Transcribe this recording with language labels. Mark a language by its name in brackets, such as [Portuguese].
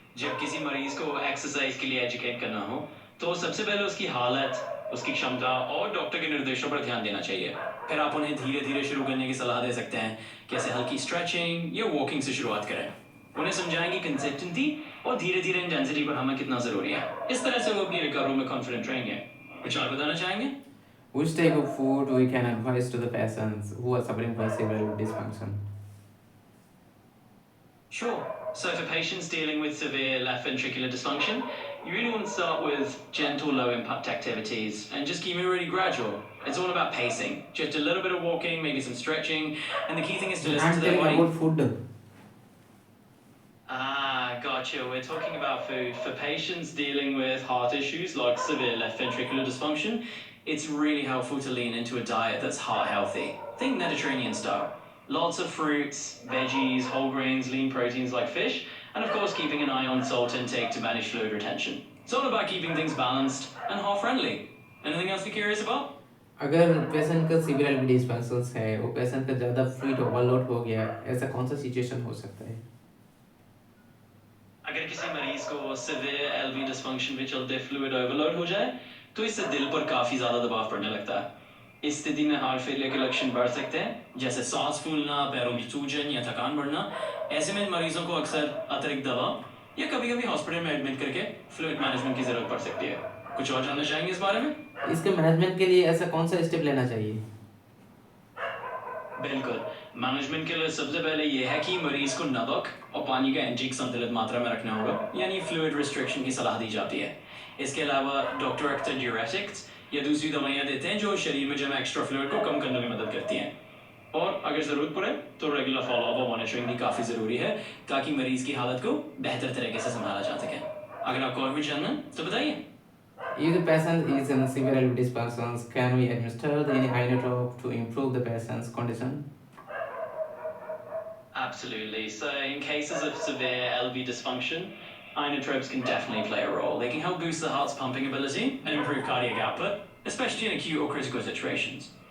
[Hindi] जब किसी मरीज को एक्सरसाइज के लिए एजुकेट करना हो तो सबसे पहले उसकी हालत, उसकी क्षमता और डॉक्टर के निर्देशों पर ध्यान देना चाहिए। फिर आप उन्हें धीरे धीरे शुरू करने की सलाह दे सकते हैं, कैसे हल्की स्ट्रेचिंग या वॉकिंग से शुरुआत करें। उन्हें समझाएंगे कंसिस्टेंसी और धीरे धीरे इंटेंसिटी बढ़ाना कितना जरूरी है। इस तरह से वो अपनी रिकवरी में कॉन्फिडेंट रहेंगे। कुछ और बताना चाहेंगे? [English] Which type of food we can advise to the patients who are suffering from severe dysfunction? Sure. So for patients dealing with severe left ventricular dysfunction, you really want to start with gentle, low-impact activities and just keep it really gradual. It's all about pacing. Just a little bit of walking, maybe some stretching, and the key thing is to listen I'm to their telling body. about food. Ah, gotcha. We're talking about food. For patients dealing with heart issues like severe left ventricular dysfunction, it's really helpful to lean into a diet that's heart healthy. Think Mediterranean style. Lots of fruits, veggies, whole grains, lean proteins like fish, and of course keeping an eye on salt intake to manage fluid retention. It's all about keeping things balanced and heart friendly. Anything else you're curious about? [Hindi] अगर patient का severe dispensers है, वो patient का ज़्यादा fluid overload हो गया, ऐसा कौन सा सिचुएशन हो सकता है? अगर किसी मरीज को सिवियर एलवी डिस्फंक्शन में चलते फ्लूइड ओवरलोड हो जाए तो इससे दिल पर काफी ज्यादा दबाव पड़ने लगता है। इस स्थिति में हार्ट फेलियर के लक्षण बढ़ सकते हैं, जैसे सांस फूलना, पैरों की सूजन या थकान बढ़ना। ऐसे में मरीजों को अक्सर अतिरिक्त दवा या कभी कभी हॉस्पिटल में एडमिट करके फ्लूइड मैनेजमेंट की जरूरत पड़ सकती है। कुछ और जानना चाहेंगे इस बारे में? इसके मैनेजमेंट के लिए ऐसा कौन सा स्टेप लेना चाहिए? बिल्कुल। मैनेजमेंट के लिए सबसे पहले यह है कि मरीज को नमक और पानी का इंटेक संतुलित मात्रा में रखना होगा, यानी फ्लूइड रिस्ट्रिक्शन की सलाह दी जाती है। इसके अलावा डॉक्टर अक्सर ड्यूरेटिक्स या दूसरी दवाइयाँ देते हैं जो शरीर में जमा एक्स्ट्रा फ्लूइड को कम करने में मदद करती हैं। और अगर ज़रूरत पड़े तो रेगुलर फॉलोअप और मॉनिटरिंग भी काफ़ी ज़रूरी है, ताकि मरीज की हालत को बेहतर तरीके से संभाला जा सके। अगर आपको और भी जानना है तो बताइए। [English] If the patient is in severe dysfunctions, can we administer any inotrope to improve the patient's condition? Absolutely. So in cases of severe LV dysfunction, inotropes can definitely play a role. They can help boost the heart's pumping ability and improve cardiac output, especially in acute or critical situations.